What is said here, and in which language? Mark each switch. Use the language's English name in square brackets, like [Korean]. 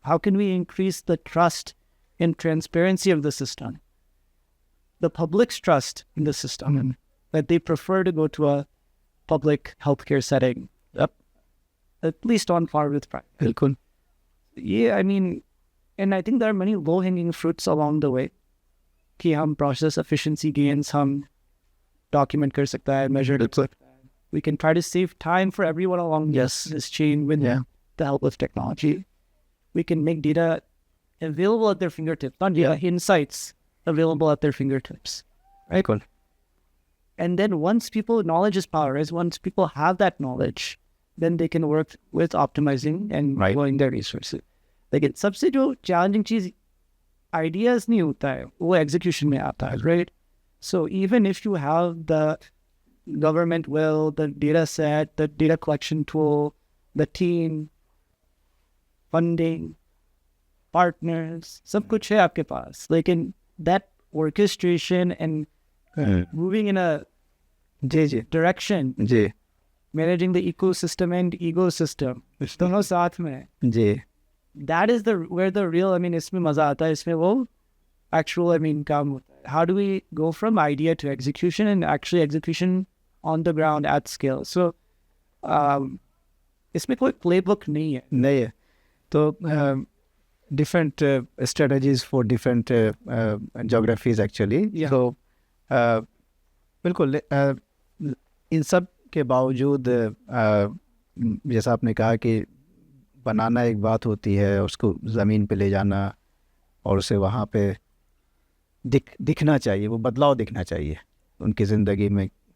[English] How can we increase the trust and transparency of the system, the public's trust in the system, that they prefer to go to a public healthcare setting, at least on par with private. [Hindi] बिल्कुल. [English] Yeah, I mean, and I think there are many low-hanging fruits along the way. [Hindi] कि हम process efficiency gains हम document कर सकता है, measure कर सकता है. [English] We can try to save time for everyone along this chain with the help of technology. We can make data available at their fingertips, not insights available at their fingertips. Right? Cool. And then once people, knowledge is power, as once people have that knowledge, then they can work with optimizing and growing their resources. [Hindi] लेकिन सबसे जो challenging चीज़ ideas नहीं होता है, वो execution में आता है, [English] right? So even if you have the government will, the data set, the data collection tool, the team, funding, partners, [Hindi] सब कुछ है आपके पास, लेकिन [English] that orchestration and moving in a direction, managing the ecosystem and ecosystem, [Hindi] दोनों साथ में, [English] that is where the real, I mean, [Hindi] इसमें मजा आता है, इसमें वो [English] actual, I mean, [Hindi] काम होता है. [English] How do we go from idea to execution, and actually execution on the ground at scale? [Hindi] So इसमें कोई playbook नहीं है. [English] तो different strategies for different geographies actually. [Hindi] So बिल्कुल. इन सब के बावजूद जैसा आपने कहा कि बनाना एक बात होती है, उसको ज़मीन पे ले जाना और उसे वहाँ पे दिखना चाहिए, वो बदलाव दिखना चाहिए उनकी ज़िंदगी में.